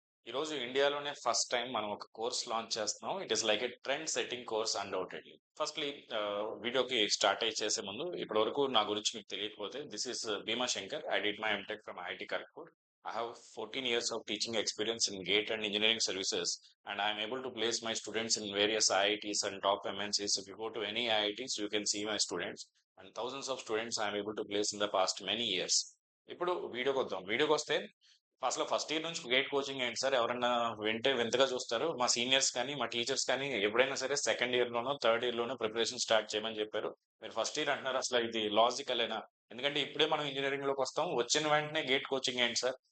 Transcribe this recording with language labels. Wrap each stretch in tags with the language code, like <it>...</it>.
<te>ఈరోజు ఇండియాలోనే first time మనం ఒక కోర్స్ లాంచ్ చేస్తున్నాం.</te> <en>It is like a trend setting course undoubtedly.</en> <te>Firstly వీడియోకి స్టార్ట్ అయ్యి చేసే ముందు ఇప్పటి వరకు నా గురించి మీకు తెలియకపోతే</te> <en>this is</en> <te>Bhima Shankar.</te> <en>I did my MTech from IIT Kharagpur. I have 14 years of teaching experience in GATE and engineering services, and I am able to place my students in various IITs and top MNCs. If you go to any IITs, you can see my students, and thousands of students I am able to place in the past many years.</en> <te>ఇప్పుడు వీడియోకి వస్తే అసలు first year నుంచి gate coaching ఏంటి sir? ఎవరన్నా వింటే వింతగా చూస్తారు. మా సీనియర్స్ కానీ మా టీచర్స్ కానీ ఎప్పుడైనా సరే సెకండ్ ఇయర్ లోనో థర్డ్ ఇయర్ లోనో ప్రిపరేషన్ స్టార్ట్ చేయమని చెప్పారు. మీరు ఫస్ట్ ఇయర్ అంటున్నారు, అసలు ఇది లాజికలేనా? ఎందుకంటే ఇప్పుడే మనం ఇంజనీరింగ్ లోకి వస్తాం, వచ్చిన వెంటనే గేట్ కోచింగ్ ఏంటి సార్?</te>